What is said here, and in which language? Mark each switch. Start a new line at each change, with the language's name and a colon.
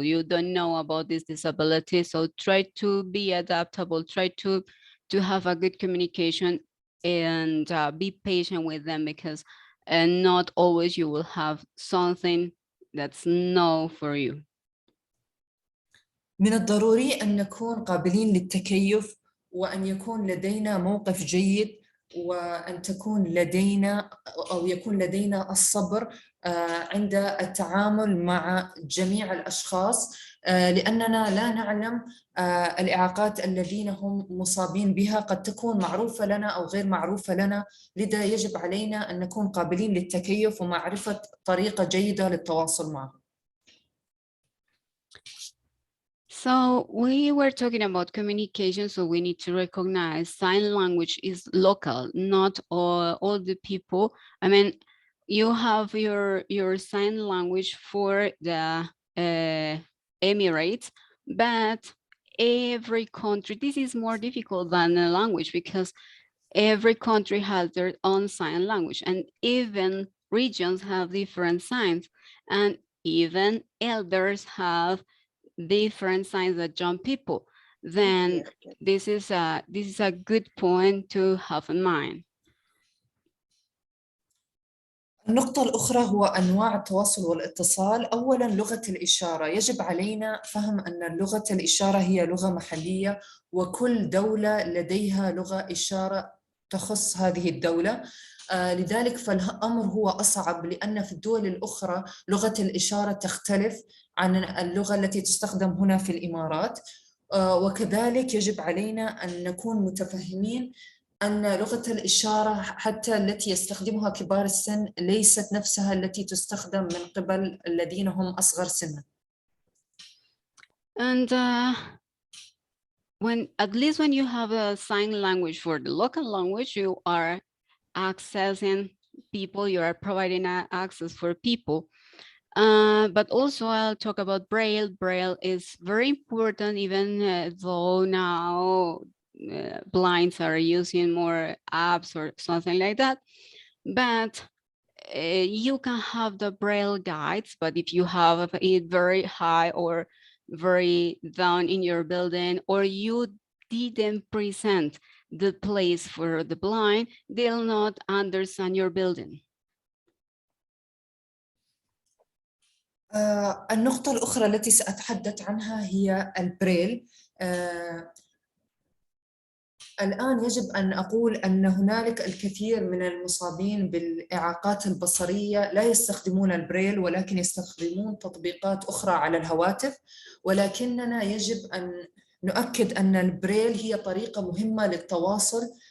English: You don't know about this disability, so try to be adaptable, try to have a good communication and be patient with them, because not always you will have something that's no for you.
Arabic: من الضروري أن نكون قابلين للتكيف وأن يكون لدينا موقف جيد وأن تكون لدينا أو يكون لدينا الصبر عند التعامل مع جميع الأشخاص، لأننا لا نعلم الإعاقات الذين هم مصابين بها قد تكون معروفة لنا أو غير معروفة لنا، لذا يجب علينا أن نكون قابلين للتكيف ومعرفة طريقة جيدة للتواصل معهم.
English: So we were talking about communication, so we need to recognize sign language is local, not all the people. I mean, you have your sign language for the Emirates, but every country, this is more difficult than a language because every country has their own sign language, and even regions have different signs, and even elders have different signs that young people. Then this is a good point to have in mind.
Arabic: النقطة الأخرى هو أنواع التواصل والاتصال. أولاً لغة الإشارة، يجب علينا فهم أن لغة الإشارة هي لغة محلية وكل دولة لديها لغة إشارة تخص هذه الدولة، لذلك فالأمر هو أصعب لأن في الدول الأخرى لغة الإشارة تختلف عن اللغة التي تستخدم هنا في الإمارات، وكذلك يجب علينا أن نكون متفهمين أن لغة الإشارة حتى التي يستخدمها كبار السن ليست نفسها التي تستخدم من قبل الذين هم أصغر سنا.
English: And at least when you have a sign language for the local language, you are accessing people, you are providing access for people. But also I'll talk about Braille. Braille is very important, even though now blinds are using more apps or something like that. But you can have the Braille guides, but if you have it very high or very down in your building, or you didn't present the place for the blind, they'll not understand your building.
Arabic: النقطة الأخرى التي سأتحدث عنها هي البريل. الآن يجب أن أقول أن هنالك الكثير من المصابين بالإعاقات البصرية لا يستخدمون البريل ولكن يستخدمون تطبيقات أخرى على الهواتف، ولكننا يجب أن نؤكد أن البريل هي طريقة مهمة للتواصل،